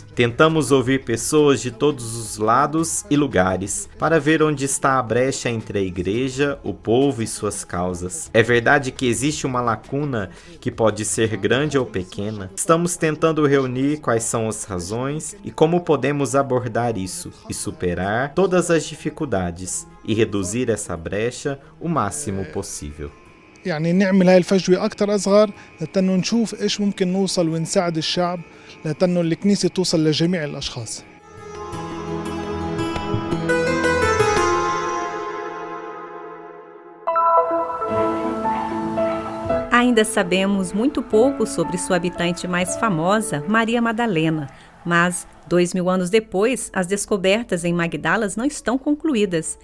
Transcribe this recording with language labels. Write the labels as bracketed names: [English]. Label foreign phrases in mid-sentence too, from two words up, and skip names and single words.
[Portuguese] Tentamos ouvir pessoas de todos os lados e lugares, para ver onde está a brecha entre a igreja, o povo e suas causas. É verdade que existe uma lacuna que pode ser grande ou pequena. Estamos tentando reunir quais são as razões e como podemos abordar isso e superar todas as dificuldades e reduzir essa brecha o máximo possível. [Arabic] يعني نعمل هاي الفجوة أكتر أصغر لتنو نشوف إيش ممكن نوصل ونساعد الشعب لتنو الكنيسة توصل لجميع الأشخاص. [Portuguese] Ainda sabemos muito pouco sobre sua habitante mais famosa, Maria Madalena, mas 2000 anos depois, as descobertas em Magdalas não estão concluídas.